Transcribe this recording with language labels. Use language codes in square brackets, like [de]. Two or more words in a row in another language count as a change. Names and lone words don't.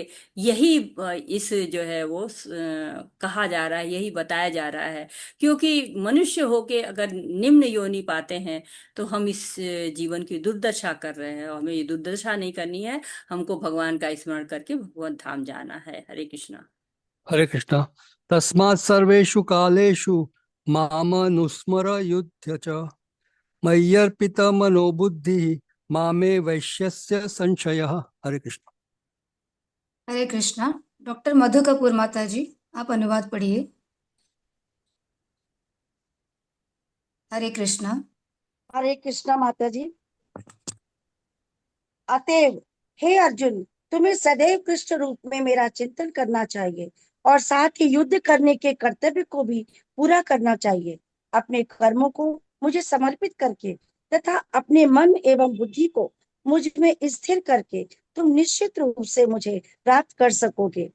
[hi] यही इस जो है वो कहा जा रहा है, यही बताया जा रहा है। क्योंकि मनुष्य होके अगर निम्न योनि पाते हैं तो हम इस जीवन की दुर्दशा कर रहे हैं, और हमें ये दुर्दशा नहीं करनी है। हमको भगवान का स्मरण करके भगवत धाम जाना है। हरे कृष्णा। हरे कृष्णा। [sa] तस्मात् सर्वेषु कालेषु मामनुस्मर युध्य च मय्यर्पित मनोबुद्धि मामे वैश्यस्य संशयः। [hi] हरे कृष्णा। हरे कृष्णा। डॉक्टर मधु कपूर माता जी, आप अनुवाद पढ़िए। हरे कृष्णा। हरे कृष्णा माता जी। अतएव हे अर्जुन, तुम्हें सदैव कृष्ण रूप में मेरा चिंतन करना चाहिए और साथ ही युद्ध करने के कर्तव्य को भी पूरा करना चाहिए। अपने कर्मों को मुझे समर्पित करके तथा अपने मन एवं बुद्धि को मुझ में स्थिर करके तुम निश्चित रूप से मुझे प्राप्त कर सकोगे।